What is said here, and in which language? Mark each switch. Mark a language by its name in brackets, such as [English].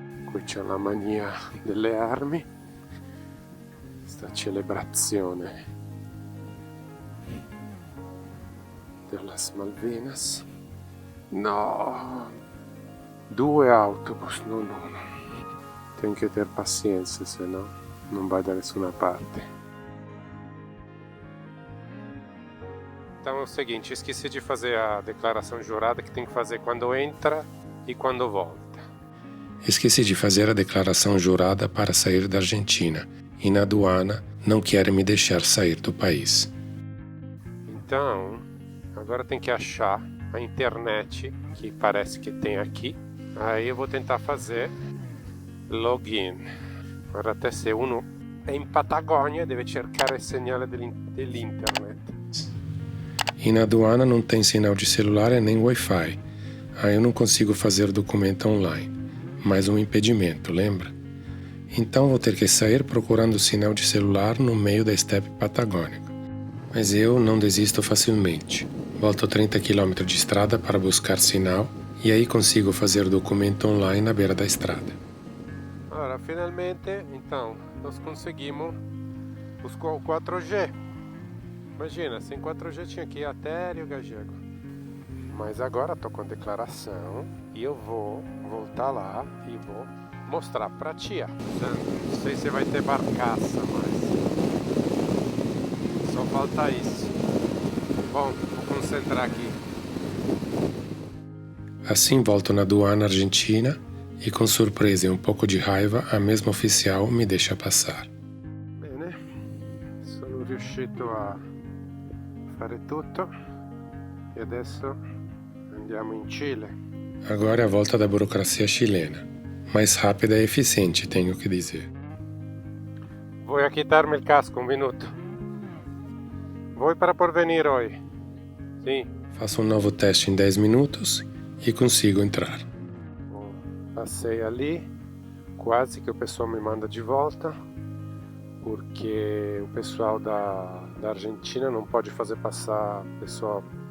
[Italian] Qui c'è la mania delle armi, sta celebrazione delle Malvinas. No, 2 autobus, non uno. [Portuguese] Tem que ter paciência, senão não vai dar [Italian] nessuna parte. [Portuguese] Então é o seguinte, esqueci de fazer a declaração jurada que tem que fazer quando entra e quando volta. Esqueci de fazer a declaração jurada para sair da Argentina e na aduana não querem me deixar sair do país. Então, agora tem que achar a internet que parece que tem aqui. Aí eu vou tentar fazer login. [Italian] Ora até se uno è in Patagônia deve cercare il segnale dell'internet. [Portuguese] E na aduana não tem sinal de celular e nem Wi-Fi. Aí eu não consigo fazer documento online. Mais um impedimento, lembra? Então vou ter que sair procurando sinal de celular no meio da estepe patagônica. Mas eu não desisto facilmente. Volto 30 km de estrada para buscar sinal e aí consigo fazer documento online na beira da estrada. Ora, finalmente, então, nós conseguimos o 4G. Imagina, sem 4G tinha que ir até Rio Gallego. Mas agora estou com declaração e eu vou voltar lá e vou mostrar pra tia. Não sei se vai ter barcaça, mas só falta isso. Bom, vou concentrar aqui. Assim volto na aduana argentina e com surpresa e um pouco de raiva a mesma oficial me deixa passar. [Italian] Bene, sono riuscito a fare tutto e adesso andiamo in Chile. [Portuguese] Agora é a volta da burocracia chilena. Mais rápida e eficiente, tenho que dizer. [Spanish] Voy a quitarme el casco, un minuto. Voy para Porvenir hoy. [Portuguese] Sim. Faço um novo teste em 10 minutos e consigo entrar. Bom, passei ali, quase que o pessoal me manda de volta, porque o pessoal da Argentina não pode fazer passar pessoal